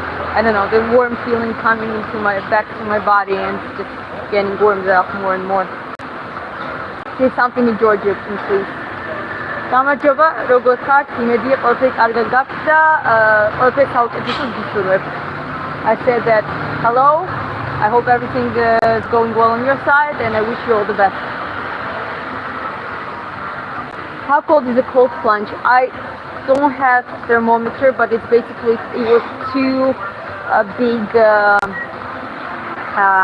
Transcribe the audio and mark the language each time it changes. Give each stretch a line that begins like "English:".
English: I don't know, the warm feeling coming back to my body and just getting warmed up more and more. Say something in Georgia, please.
Georgian: გამარჯობა, როგორც ხართ, იმედია ყველაფერი კარგად გაქვთ და ყველაფერი საუკეთესოს გისურვებთ.
English: I said that hello, I hope everything is going well on your side and I wish you all the best. How cold is a cold plunge? I don't have thermometer, but it's basically, it was too big, I